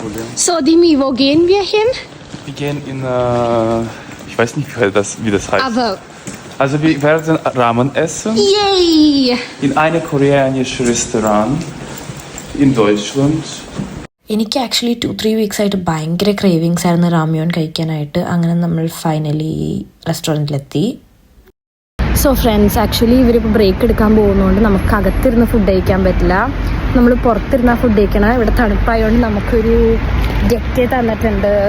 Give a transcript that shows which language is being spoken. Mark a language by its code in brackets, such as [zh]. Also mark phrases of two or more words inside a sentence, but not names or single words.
[de] Problem. So, Dimi, wo gehen wir hin? Wir gehen in, ich weiß nicht, wie das heißt. Aber, Also wir werden Ramen essen yay! in einem koreanischen Restaurant in Deutschland. [ml] എനിക്ക് [en] actually 2-3 weeks [ml] ആയിട്ട് ഭയങ്കര ക്രേവിങ്സ് ആയിരുന്നു റാമിയോൺ കഴിക്കാനായിട്ട്. അങ്ങനെ നമ്മൾ ഫൈനലി റെസ്റ്റോറൻറ്റിലെത്തി. [en] So friends, actually [ml] ഇവരിപ്പോൾ ബ്രേക്ക് എടുക്കാൻ പോകുന്നതുകൊണ്ട് നമുക്ക് അകത്തിരുന്ന് ഫുഡ് കഴിക്കാൻ പറ്റില്ല. നമ്മൾ പുറത്തിരുന്നാൽ ഫുഡ് കഴിക്കണം. ഇവിടെ തണുപ്പായതുകൊണ്ട് നമുക്കൊരു ജെറ്റ് തന്നിട്ടുണ്ട്.